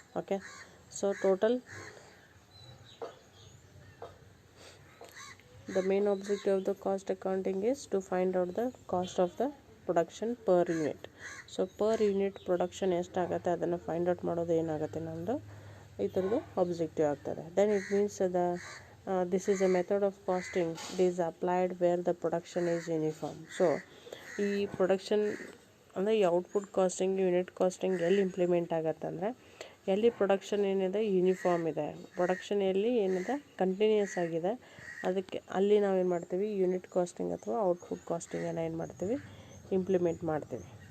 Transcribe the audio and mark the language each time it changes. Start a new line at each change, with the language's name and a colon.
English: Okay, so total, the main objective of the cost accounting is to find out the cost of the production per unit. So per unit production
Kannada: ಎಷ್ಟಾಗತ್ತೆ ಅದನ್ನು find out ಮಾಡೋದು ಏನಾಗುತ್ತೆ ನಮ್ಮದು ಇದರದ್ದು objective ಆಗ್ತದೆ.
English: Then it means this is a method of costing, it is applied where the production is uniform.
Kannada: So ಈ production ಅಂದರೆ ಈ ಔಟ್ಪುಟ್ ಕಾಸ್ಟಿಂಗ್, ಯೂನಿಟ್ ಕಾಸ್ಟಿಂಗ್ ಎಲ್ಲಿ ಇಂಪ್ಲಿಮೆಂಟ್ ಆಗತ್ತೆ ಅಂದರೆ ಎಲ್ಲಿ ಪ್ರೊಡಕ್ಷನ್ ಏನಿದೆ ಯೂನಿಫಾರ್ಮ್ ಇದೆ, ಪ್ರೊಡಕ್ಷನ್ ಎಲ್ಲಿ ಏನಿದೆ ಕಂಟಿನ್ಯೂಸ್ ಆಗಿದೆ, ಅದಕ್ಕೆ ಅಲ್ಲಿ ನಾವೇನು ಮಾಡ್ತೀವಿ, ಯೂನಿಟ್ ಕಾಸ್ಟಿಂಗ್ ಅಥವಾ ಔಟ್ಪುಟ್ ಕಾಸ್ಟಿಂಗನ್ನು ಏನು ಮಾಡ್ತೀವಿ, ಇಂಪ್ಲಿಮೆಂಟ್ ಮಾಡ್ತೀವಿ.